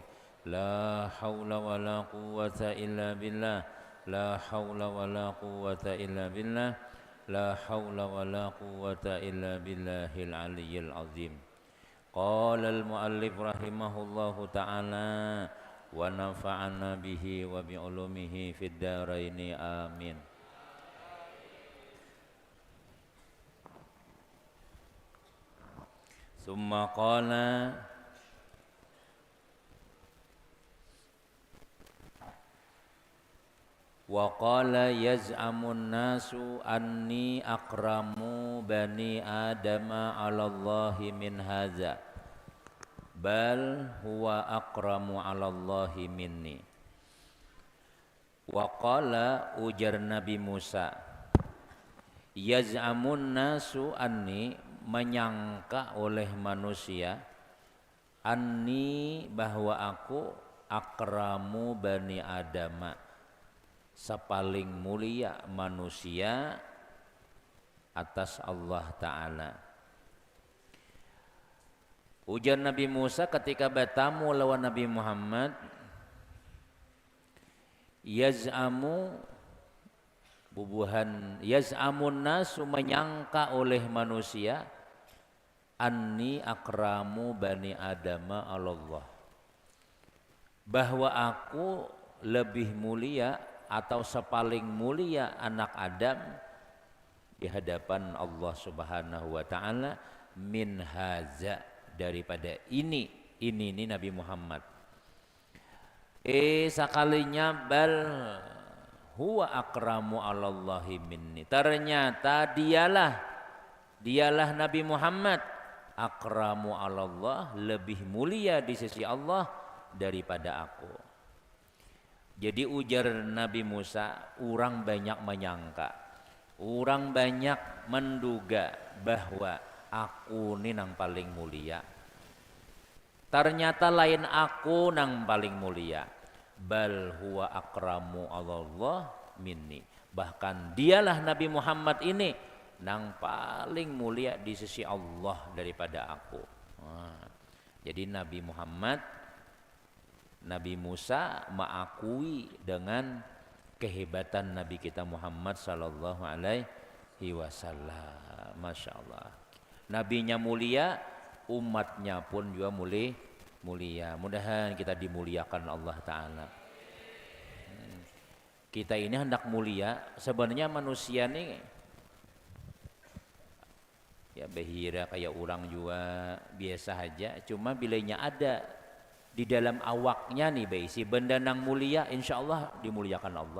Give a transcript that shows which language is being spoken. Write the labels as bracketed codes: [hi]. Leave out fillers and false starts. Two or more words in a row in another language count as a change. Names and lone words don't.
[ar] لا حول ولا قوة إلا بالله. لا حول ولا قوة إلا بالله. لا حول ولا قوة إلا بالله العلي العظيم. قال المؤلف رحمه الله تعالى ونفعنا به وبعلومه في الدارين آمين. ثم قال وقال يزعم الناس أني أكرم بني آدم على الله من هذا بل هو أكرم على الله مني. وقال [id] ujar Nabi Musa, [ar] يزعم الناس أني, [id] menyangka oleh manusia, anni, bahwa aku, [ar] أكرم بني آدم, [id] sepaling mulia manusia atas Allah Ta'ala. Ujar Nabi Musa ketika bertamu lawan Nabi Muhammad, yaz'amu, bubuhan [ar] يزعم الناس, [id] menyangka oleh manusia, [ar] أني أكرم بني آدم على الله, [id] bahwa aku lebih mulia atau sepaling mulia anak Adam di hadapan Allah [ar] سبحانه وتعالى, من هذا, [id] daripada ini Nabi Muhammad. Sekalinya [ar] بل هو أكرم على الله مني, [id] ternyata dialah Nabi Muhammad [ar] أكرم على الله, [id] lebih mulia di sisi Allah daripada aku. Jadi ujar Nabi Musa, orang banyak menyangka, orang banyak menduga bahwa aku ini nang paling mulia. Ternyata lain aku nang paling mulia. [ar] بل هو أكرم على الله مني, [id] bahkan dialah Nabi Muhammad ini nang paling mulia di sisi Allah daripada aku. Jadi Nabi Muhammad, Nabi Musa mengakui dengan kehebatan Nabi kita Muhammad [ar] صلى الله عليه وسلم. ما شاء الله. [id] Nabinya mulia, umatnya pun juga mulia. Mudahan kita dimuliakan Allah Ta'ala. Kita ini hendak mulia. Sebenarnya manusia nih ya behira kayak orang juga biasa aja. Cuma bilanya ada di dalam awaknya nih baisi benda nang mulia, [ar] إن شاء الله [id] dimuliakan Allah.